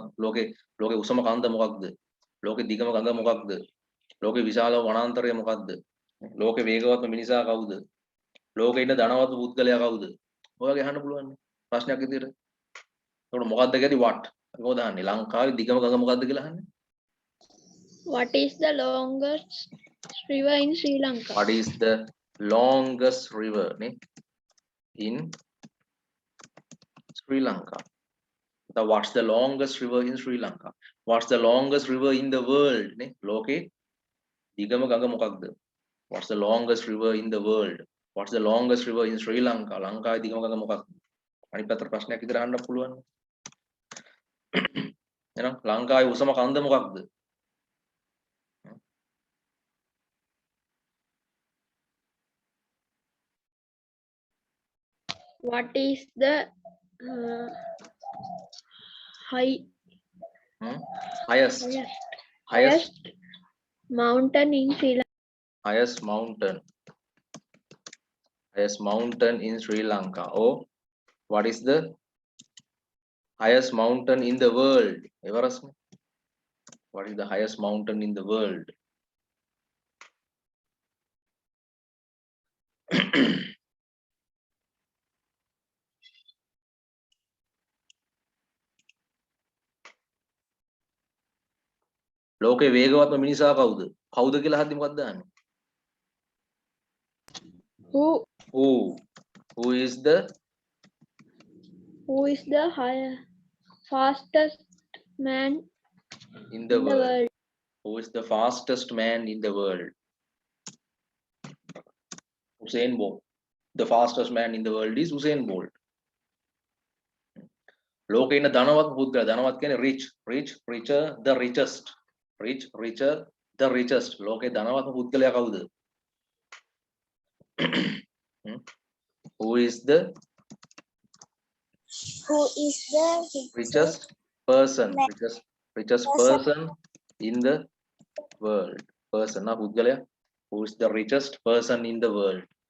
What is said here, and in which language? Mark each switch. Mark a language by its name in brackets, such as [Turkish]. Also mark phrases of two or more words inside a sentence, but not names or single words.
[Sinhala] ලෝකේ උසම කන්ද මොකක්ද? ලෝකේ දිගම ගඟ මොකක්ද? ලෝකේ විශාලම වනාන්තරය මොකක්ද? ලෝකේ වේගවත්ම මිනිසා කවුද? ලෝකේ ඉන්න ධනවත් පුද්ගලයා කවුද? ඔය වගේ අහන්න පුළුවන් නේ. ප්‍රශ්නයක් විදියට. ඒකට මොකද්ද කියද්දි what? මොකද අහන්නේ? ලංකාවේ දිගම ගඟ මොකද්ද කියලා අහන්නේ? [English] What is the longest river in Sri Lanka? What is the longest river නේ in Sri Lanka? What's the longest river in Sri Lanka? What's the longest river in the world නේ [Sinhala] ලෝකේ දිගම ගඟ මොකක්ද? [English] What's the longest river in the world? What's the longest river in Sri Lanka? [Sinhala] ලංකාවේ දිගම ගඟ මොකක්ද? අනිත් පැත්තට ප්‍රශ්නයක් විතර අහන්න පුළුවන්. එහෙනම් ලංකාවේ උසම කන්ද මොකක්ද? [English] What is the highest mountain in Sri Lanka? highest mountain in Sri Lanka. Or what is the highest mountain in the world? Everest. What is the highest mountain in the world? [Sinhala] ලෝකේ වේගවත්ම මිනිසා කවුද? කවුද කියලා අහද්දි මොකක්ද දාන්නේ? [English] Who Who is the fastest man in the in the world? world? Who is the fastest man in the world? Usain Bolt. The fastest man in the world is Usain Bolt. [Sinhala] ලෝකේ ඉන්න ධනවත් පුද්ගලයා ධනවත් කියන්නේ [English] richer, the richest. Richer, the richest. [Sinhala] ලෝකේ ධනවත් පුද්ගලයා කවුද? [English] Who is the richest person? Richest person in the world. [Sinhala] Person ना පුද්ගලයා. [English] Who is the richest person in the world?